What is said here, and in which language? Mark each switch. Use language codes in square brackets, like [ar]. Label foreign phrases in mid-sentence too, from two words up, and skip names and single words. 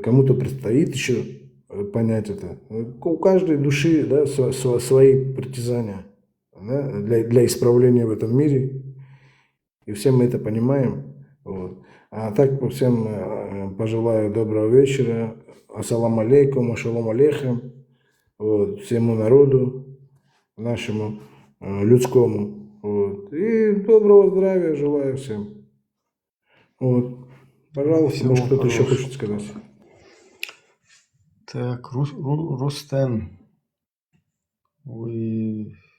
[ru] Кому-то предстоит еще понять это. У каждой души, да, свои притязания, да, для исправления в этом мире. И все мы это понимаем. Вот. А так всем пожелаю доброго вечера. [ar] السلام عليكم, [he] שלום עליכם. [ru] Вот. Всему народу, нашему людскому. Вот. И доброго здравия желаю всем. Вот. Пожалуйста, может, кто-то еще хочет сказать. Так, Рустем, вы...